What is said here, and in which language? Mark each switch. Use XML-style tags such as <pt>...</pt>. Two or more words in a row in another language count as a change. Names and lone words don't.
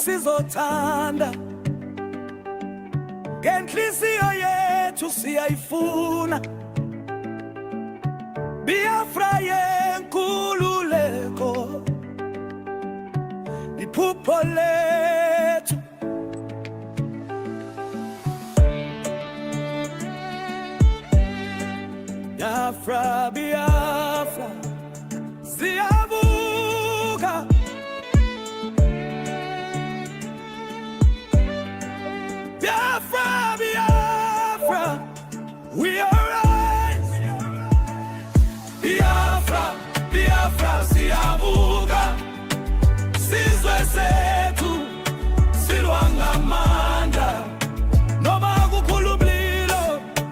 <zu>sizothanda ngenhliziyo yethu siyayifuna Biafra yenkululeko iphupho lethu Biafra, Biafra, siyavuka Biafra, Biafra,</zu> <en>we arise</en> <zu>Biafra, Biafra, siyavuka Sizwe sethu, silwanga amandla Noma kukhulu umlilo,</zu>